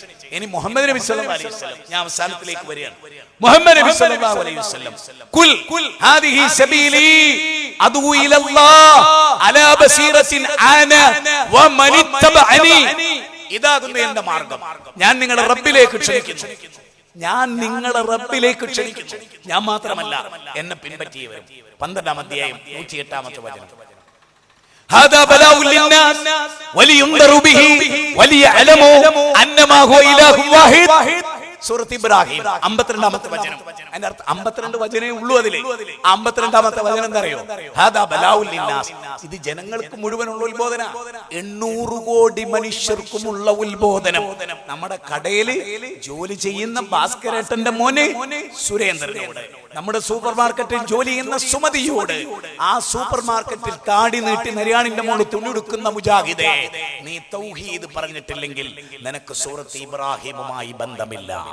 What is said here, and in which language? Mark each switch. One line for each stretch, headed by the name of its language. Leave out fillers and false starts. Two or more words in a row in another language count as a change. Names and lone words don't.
Arabic: ഇനി മുഹമ്മദ് നബി صلى الله عليه وسلم,
Malayalam: ഞാൻ അവസാനത്തിലേക്ക് വരികയാണ്.
Arabic: മുഹമ്മദ് നബി صلى الله عليه وسلم قل هذه سبيلي أدعو إلى الله على بصيرة أنا ومن اتبعني.
Malayalam: ഇതാകുന്നു എന്റെ മാർഗ്ഗം, ഞാൻ നിങ്ങളെ റബ്ബിലേക്ക് ക്ഷണിക്കുന്നു. ഞാൻ നിങ്ങളെ റബ്ബിലേക്ക് ക്ഷണിക്കുന്നു. ഞാൻ മാത്രമല്ല എന്നെ പിൻപറ്റിയവരും. 12-ാം അധ്യായം 108-ാമത്തെ വചനം.
Arabic: هذا بلاء للناس ولينذروا به وليعلموا انما هو اله واحد.
Malayalam: സൂറത്ത് ഇബ്രാഹിം 52-ാമത്തെ വചനം. അതിന്റെ അർത്ഥം 52 വചനേ ഉള്ളൂ അതിലെ. 52-ാമത്തെ വചനം എന്താ അറിയോ?
Arabic: هذا بلاء للناس.
Malayalam: ഇത് ജനങ്ങൾക്ക് മുഴുവനുള്ള ഉത്ബോധന, 800 കോടി മനുഷ്യർക്കുമുള്ള ഉത്ബോധനം. നമ്മുടെ കടയിൽ ജോലി ചെയ്യുന്ന ഭാസ്കരേട്ടന്റെ മോനെ സുരേന്ദ്രനോട്, നമ്മുടെ സൂപ്പർ മാർക്കറ്റിൽ ജോലി ചെയ്യുന്ന സുമതിയോട്, ആ സൂപ്പർ മാർക്കറ്റിൽ താടി നീട്ടി നരിയാണിന്റെ മോള് തുണിയെടുക്കുന്ന മുജാഹിദേ, നീ തൗഹീദ് പറഞ്ഞിട്ടില്ലെങ്കിൽ നിനക്ക് സൂറത്ത് ഇബ്രാഹിമുമായി ബന്ധമില്ല.